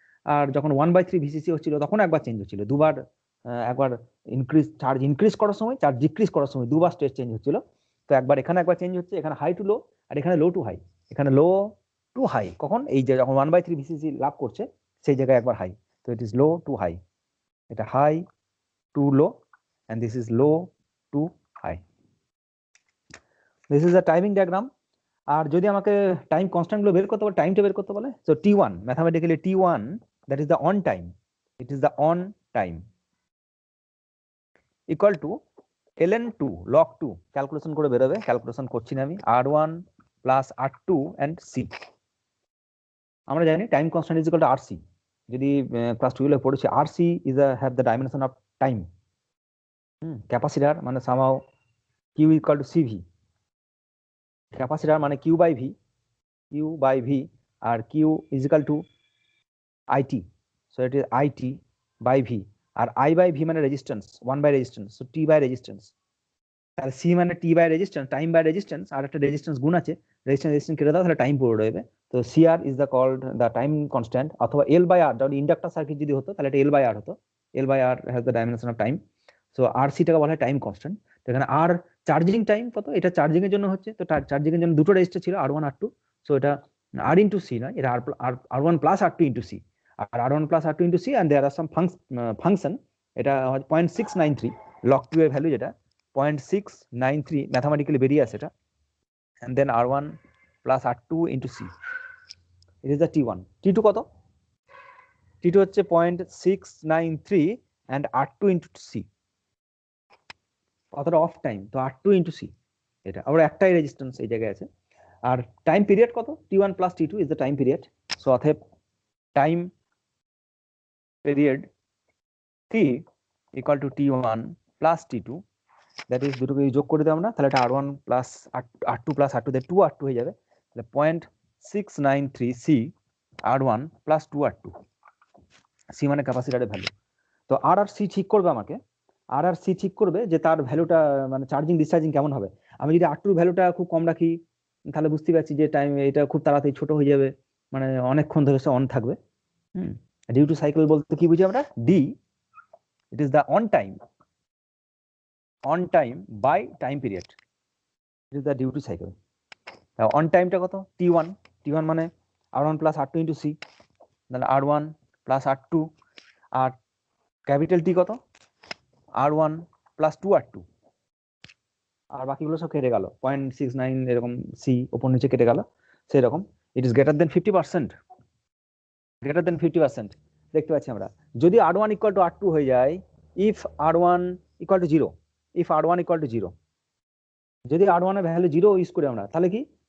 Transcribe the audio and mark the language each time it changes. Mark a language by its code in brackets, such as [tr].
[bn] আর যখন 1/3 ভিসিসি হচ্ছিল, তখন একবার চেঞ্জ হচ্ছিল, দুবার, একবার চার্জ ইনক্রিজ করার সময়, চার্জ ডিক্রিজ করার সময় দুবার স্টেজ চেঞ্জ হচ্ছিল। তো একবার এখানে একবার চেঞ্জ হচ্ছে, এখানে হাই টু লো, আর এখানে লো টু হাই, এখানে লো টু হাই। কখন? এই যে যখন 1/3 ভিসিসি লাভ করছে, সেই জায়গায় একবার হাই। [en] তো it is low to high, [bn] এটা high to low, [en] and this is low to high. This is a timing diagram. [bn] আর যদি আমাকে টাইম কনস্ট্যান্ট গুলো বের করতে বলে, টাইমটা বের করতে বলে, so T1 mathematically [en] T1 that is the on time, it is the on time equal to ln2 log2, [bn] calculation করে বেরোবে, ক্যালকুলেশন করছি না আমি, [en] R1 plus R2 and C। [bn] আমরা জানি [en] time constant is equal to RC, [bn] যদি class 12 এ পড়েছি, [en] RC is a have the dimension of time। [bn] Capacitor মানে [en] somehow Q equal to CV, [bn] capacitor মানে Q by V, আর [en] Q is equal to IT, so it is IT by V, [bn] আর I by V মানে resistance, 1 by resistance, so T by resistance. তাহলে C মানে T by resistance, time by resistance, আর একটা resistance গুণ আছে, resistance কেটে দাও, তাহলে time পড়ে রইবে। তো [en] CR is the called the time constant, [bn] অথবা L by R, যদি ইন্ডাক্টর সার্কিট যদি হতো তাহলে এটা L by R হতো, [en] L by R has the dimension of time, [bn] so RC টাকে বলা হয় টাইম কনস্ট্যান্ট। তো এখানে আর চার্জিং টাইম কত, এটা চার্জিং এর জন্য হচ্ছে, তো চার্জিং এর জন্য দুটো রেজিস্টার ছিল R1 R2, সো এটা আর ইন্টু সি নয়, এটা আর one plus আর two into C, আর আর one plus আর two into C [en] And there are some function. [bn] এটা 0.693 লগ টু এর ভ্যালু, যেটা 0.693 ম্যাথামেটিক্যালি বেরিয়ে আসে এটা, [en] and then r1 plus r2 into c. It is the t1. t2 [bn] কত? [en] t2 হচ্ছে 0.693 and r2 into c. [bn] কতটা of time? তো r2 into c, এটা আবার একটাই রেজিস্ট্যান্স এই জায়গায় আছে। আর টাইম পিরিয়ড কত? [en] t1 plus t2 is the time period. [bn] So অতএব time period t equal to t1 plus t2, [en] that is [bn] দুটোকে যোগ করে দিই আমরা, তাহলে এটা r1 plus r2 plus r2 দিয়ে 2r2 হয়ে যাবে, তাহলে 0.693 c r1 plus 2r2, c মানে ক্যাপাসিটরের ভ্যালু। তো আর আর সি ঠিক করবে আমাকে, আর আর সি ঠিক করবে যে তার ভ্যালুটা মানে চার্জিং ডিসচার্জিং কেমন হবে। আমি যদি r2 ভ্যালুটা খুব কম রাখি তাহলে বুঝতে পারছি যে টাইম এটা খুব তাড়াতাড়ি ছোট হয়ে যাবে, মানে অনেকক্ষণ ধরে সে অন থাকবে। ডিউ টু সাইকেল বলতে কি বুঝি আমরা? D, [en] It is the on time by time period. It is the duty cycle. [bn] Now on time টা কত? t1 মানে r1 plus r2 into c, তাহলে r1 plus r2, আর ক্যাপিটাল t কত? r1 plus 2r2, আর বাকিগুলো সব কেটে গেল, 0.69 এরকম c উপর নিচে কেটে গেল সেরকম। [en] It is greater than 50%, greater than 50%। [bn] দেখতে পাচ্ছি আমরা যদি r1 equal to r2 হয়ে যায়, [en] if r1 equal to 0, if r1 equal to 0, [bn] যদি r1 এর ভ্যালু 0 ইউজ করি আমরা, তাহলে কি?